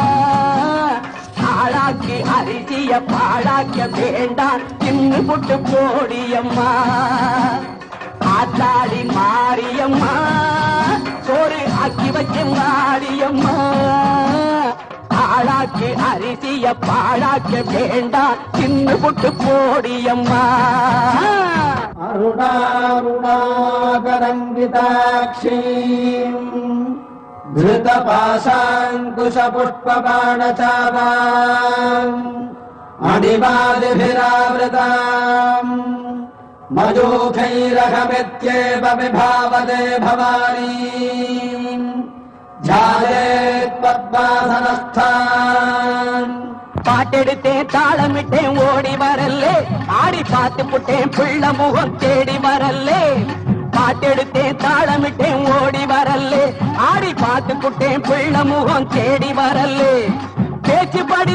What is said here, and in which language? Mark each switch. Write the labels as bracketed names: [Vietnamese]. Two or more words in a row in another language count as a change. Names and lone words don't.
[Tamil] ஆளாக்கி அரிசிய பாழாக்க வேண்டாம் தின்னு புட்டு போடியம்மா ஆத்தாடி மாரியம்மா சோறு ஆக்கி வச்சேன் வாடியம்மா ஆளாக்கி அரிசிய பாழாக்க வேண்டாம் தின்னு புட்டு போடியம்மா [Sanskrit] அருணாருணாகரங்கிதாட்சீம் धृतपाशाङ्कुशपुष्पबाणचापाम् अणिमादिभिरावृताम् मयूखैरहमित्येव विभावते भवानी ध्यायेत् पद्मासनस्थान् [Tamil] பாட்டெடுத்தேன் தாளமிட்டேன் ஓடி வரல்லே ஆடி பார்த்து புட்டேன் பிள்ளை முகம் தேடி வரல்லே பாட்டெடுத்தேன் தாளமிட்டேன் ஓடி வரல்லே ஆடி பார்த்து புட்டேன் பிள்ளை முகம் தேடி வரல்லே பேச்சுப்படி